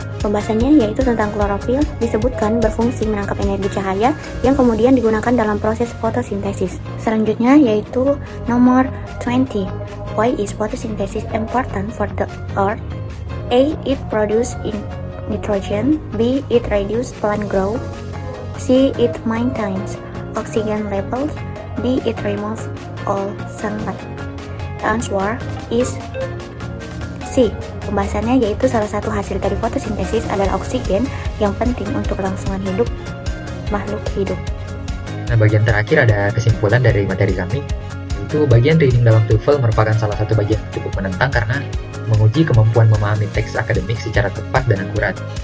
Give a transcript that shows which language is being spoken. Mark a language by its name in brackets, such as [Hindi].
[Indonesian] Pembahasannya yaitu tentang klorofil, disebutkan berfungsi menangkap energi cahaya yang kemudian digunakan dalam proses fotosintesis. Selanjutnya yaitu nomor 20. [English] Why is photosynthesis important for the earth? A. It produces nitrogen. B. It reduces plant growth. C. It maintains oxygen levels. D. It removes all sunlight. The answer is C. [Indonesian] Pembahasannya yaitu salah satu hasil dari fotosintesis adalah oksigen yang penting untuk kelangsungan hidup makhluk hidup. Nah, bagian terakhir ada kesimpulan dari materi kami, yaitu bagian reading dalam TOEFL merupakan salah satu bagian yang cukup menentang karena menguji kemampuan memahami teks akademik secara tepat dan akurat.